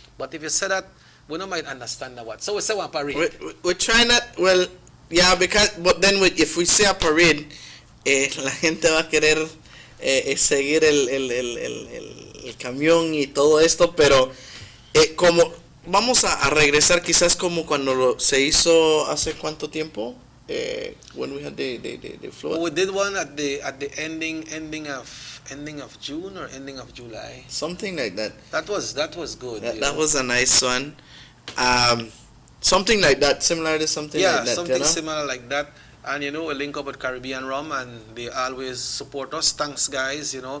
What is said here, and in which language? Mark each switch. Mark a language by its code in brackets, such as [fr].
[en] But if you say that, we don't might understand that what. So we say one parade. We're trying that. Well, yeah, but then if we say a parade, [es] la gente va a querer seguir el camión y todo esto, pero como vamos a regresar quizás como cuando se hizo hace cuánto tiempo, [en] when we had the flood. We did one at the ending of June or ending of July. Something like that. That was good. That was a nice one. Something like that, similar to something like that. Yeah, something you know? similar like that. And we link up with Caribbean Rum, and they always support us. Thanks, guys.